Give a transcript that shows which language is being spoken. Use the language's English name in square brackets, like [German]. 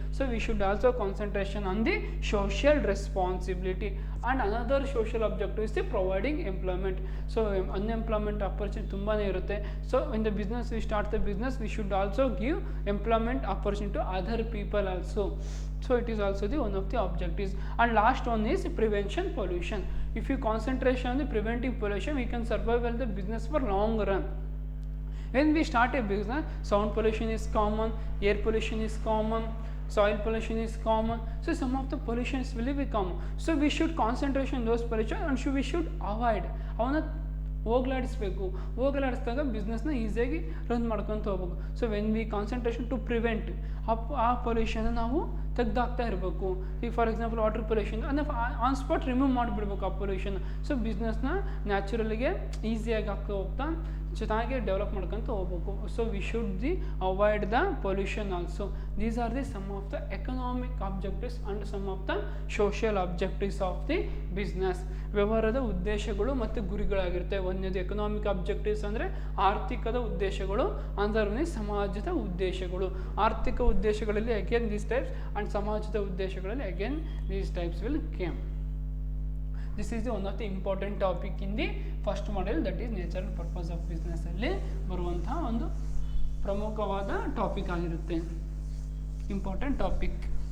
[English] So we should also concentration on the social responsibility. And another social objective is the providing employment. So unemployment opportunity [Kannada] ತುಂಬಾ ಇರುತ್ತೆ. [English] So in the business we start the business, we should also give employment opportunity to other people also. So it is also the one of the objectives. And last one is prevention pollution. If you concentration on the preventing pollution, we can survive well the business for long run. When we start a business, sound pollution is common, air pollution is common, soil pollution is common. So some of the pollutions will be common. So we should concentration on those pollution and we should avoid. [Kannada] ಅವನ್ನ ಹೋಗಲಾಡಿಸಿದಾಗ ಬಿಸ್ನೆಸ್ನ ಈಸಿಯಾಗಿ run ಮಾಡ್ಕೊತ ಹೋಗ್ಬೇಕು. [English] so when we concentration to prevent ಆ ಪೊಲ್ಯೂಷನ್ನ [Kannada] ನಾವು ತೆಗ್ದಾಕ್ತಾ ಇರಬೇಕು. ಈಗ [English] for example [Kannada] water pollution ಅಂದರೆ on spot remove ಮಾಡಿಬಿಡ್ಬೇಕು ಆ ಪೊಲ್ಯೂಷನ್. ಸೊ ಬಿಸ್ನೆಸ್ನ ನ್ಯಾಚುರಲಿಗೆ ಈಸಿಯಾಗಿ ಆಗ್ತಾ ಹೋಗ್ತಾ ಚೆನ್ನಾಗಿ ಡೆವಲಪ್ ಮಾಡ್ಕೊತ ಹೋಗ್ಬೇಕು. [English] So we should the avoid the pollution also. These are the some of the economic objectives and some of the social objectives of the business. [Kannada] ವ್ಯವಹಾರದ ಉದ್ದೇಶಗಳು ಮತ್ತು ಗುರಿಗಳಾಗಿರುತ್ತೆ. ಒಂದನೇದು ಎಕನಾಮಿಕ್ ಆಬ್ಜೆಕ್ಟಿವ್ಸ್ ಅಂದರೆ ಆರ್ಥಿಕದ ಉದ್ದೇಶಗಳು, ಅಂದರೆ ಸಮಾಜದ ಉದ್ದೇಶಗಳು. ಆರ್ಥಿಕ ಉದ್ದೇಶಗಳಲ್ಲಿ [English] again these types and [Kannada] ಸಮಾಜದ ಉದ್ದೇಶಗಳಲ್ಲಿ [English] Again these types will came. This is the one of the important topic in the first model, that is nature and purpose of business [Kannada] ಅಲ್ಲಿ ಬರುವಂತಹ ಒಂದು ಪ್ರಮುಖವಾದ ಟಾಪಿಕ್ ಆಗಿರುತ್ತೆ, ಇಂಪಾರ್ಟೆಂಟ್ ಟಾಪಿಕ್.